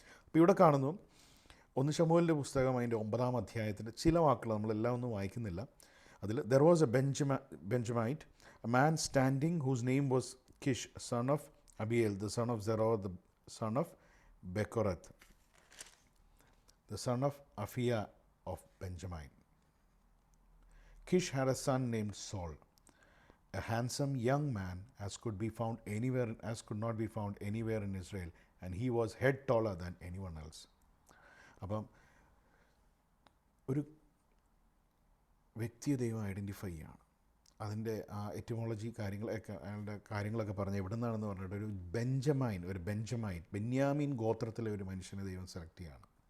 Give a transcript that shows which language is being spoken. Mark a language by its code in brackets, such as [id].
[ml] അപ്പോൾ ഇവിടെ കാണുന്നു 1 ശമൂവേലിൻ്റെ പുസ്തകം അതിൻ്റെ 9-ാം അധ്യായത്തിൻ്റെ ചില വാക്കുകൾ, നമ്മളെല്ലാം ഒന്നും വായിക്കുന്നില്ല. അതിൽ [en] There was a Benjamite, a man standing whose name was Kish, son of Abiel, the son of Zeror, the son of Bekorath, the son of Aphiah of Benjamin. Kish had a son named Saul, a handsome young man as could not be found anywhere in Israel, and he was head taller than anyone else. [ml] അപ്പം ഒരു വ്യക്തിയെ ദൈവം identify ചെയ്യാണ്. അതിൻ്റെ etymology കാര്യങ്ങളൊക്കെ അയാളുടെ കാര്യങ്ങളൊക്കെ പറഞ്ഞ് എവിടെ നിന്നാണെന്ന് പറഞ്ഞിട്ട് ഒരു ബെഞ്ചമൈൻ ബെന്യാമീൻ ഗോത്രത്തിലെ ഒരു മനുഷ്യനെ ദൈവം സെലക്ട് ചെയ്യുകയാണ്.